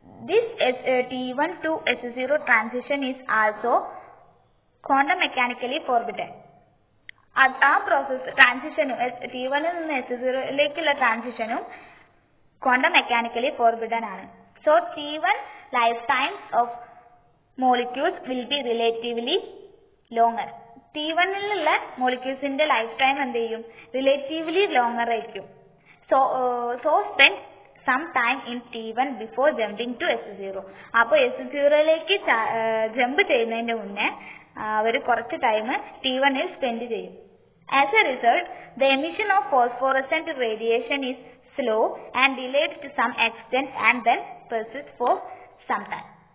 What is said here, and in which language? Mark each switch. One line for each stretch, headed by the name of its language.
English: This T1 to S0 transition is also quantum mechanically forbidden.
Malayalam: ആ process ട്രാൻസിഷനും T1 നിന്ന് S0യിലേക്കുള്ള ട്രാൻസിഷനും quantum mechanically forbidden ആണ്.
English: So T1 life times of molecules will be relatively longer.
Malayalam: T1ലുള്ള മോളിക്യൂൾസിന്റെ life time എന്ത് ചെയ്യും, relatively longer ആയിരിക്കും.
English: So spend some time in T1 before jumping to S0.
Malayalam: അപ്പോൾ S0യിലേക്ക് jump ചെയ്യുന്നതിന്റെ മുന്നേ അവർ കുറച്ച് ടൈം T1ൽ സ്പെൻഡ് ചെയ്യും.
English: As a result, the emission of phosphorescent radiation is slow and delayed to some extent and then persists for some time.